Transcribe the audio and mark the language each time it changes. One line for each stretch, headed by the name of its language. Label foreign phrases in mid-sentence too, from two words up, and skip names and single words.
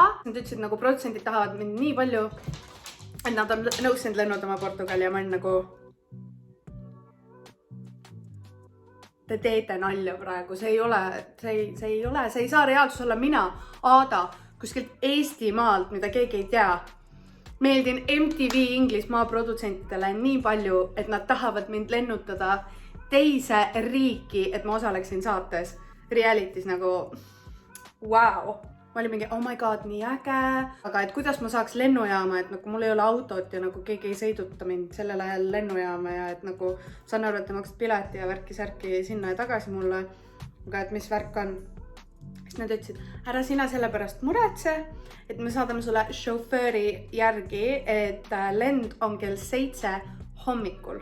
Estonian: Nad ütlesid nagu produtsendid tahavad mind nii palju, et nad on nõus sind lennutama Portugali ja ma olin nagu te teete nalja praegu, see ei saa reaalsus olla mina, Aada, kuskilt Eestimaalt, mida keegi ei tea. Meeldin MTV Inglismaa produtsentidele nii palju, et nad tahavad mind lennutada teise riiki, et ma osaleksin saates. Realities nagu, wow. Ma olin mingi,
English: oh my god,
Estonian: nii äge. Aga et kuidas ma saaks lennujaama, et nagu mul ei ole autot ja nagu keegi ei sõiduta mind sellel ajal lennujaama ja et nagu saan aru, et te maksad pileti ja värki-särki sinna ja tagasi mulle. Aga et mis värk on? Siis nad ütlesid, ära sina sellepärast muretse, et me saadame sulle šofööri järgi, et lend on kell 7 hommikul.